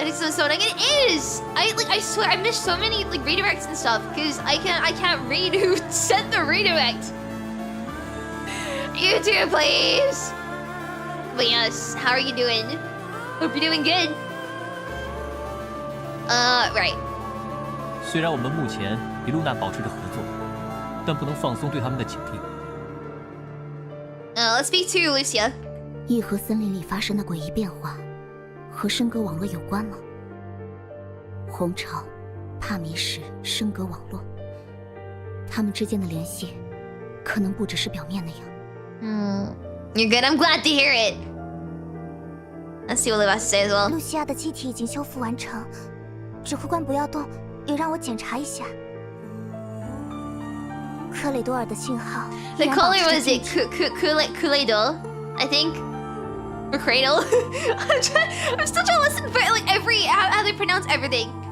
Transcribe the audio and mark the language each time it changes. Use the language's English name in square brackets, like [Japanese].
[English] So it is. I swear I missed so many like redirects and stuff because I can't read who sent the redirect. You too, please. But yes, how are you doing? Hope you're doing good. Right. [Chinese] 虽然我们目前与露娜保持着合作，但不能放松对他们的警惕。 [English] Let's speak to Lucia. [Chinese] 异河森林里发生的诡异变化，和升格网络有关吗？红潮、帕米什、升格网络，他们之间的联系，可能不只是表面那样。 [English] You're good. I'm glad to hear it. Let's see what Levi has to say as well. [Chinese] 露西亚的机体已经修复完成，指挥官不要动，也让我检查一下。克雷多尔的信号。 [English] The color was it Kuleido, I think, or Cradle. I'm still trying to listen for like how they pronounce everything.